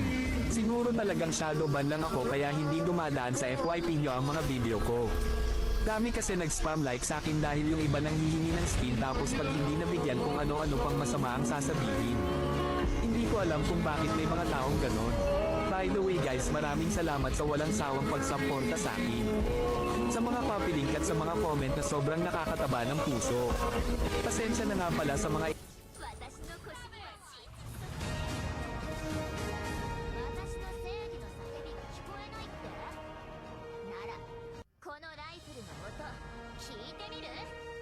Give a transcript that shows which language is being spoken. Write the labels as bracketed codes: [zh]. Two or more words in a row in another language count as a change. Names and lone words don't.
[tl] Siguro talagang [en] shadow ban [tl] lang ako kaya hindi dumadaan sa FYP nyo ang mga video ko. Dami kasi nag- [en] spam like [tl] sa akin dahil yung iba nang hihingi ng speed tapos pag hindi nabigyan kung ano-ano pang masama ang sasabihin. Hindi ko alam kung bakit may mga taong ganon. [en] By the way guys, [tl] maraming salamat sa walang sawang pagsuporta sa akin. Sa mga [en] copy link [tl] at sa mga comment na sobrang nakakataba ng puso. Pasensya na nga pala sa mga [ja] 私の腰には真実と私の正義の叫びが聞こえないってならこのライフルの音聞いてみる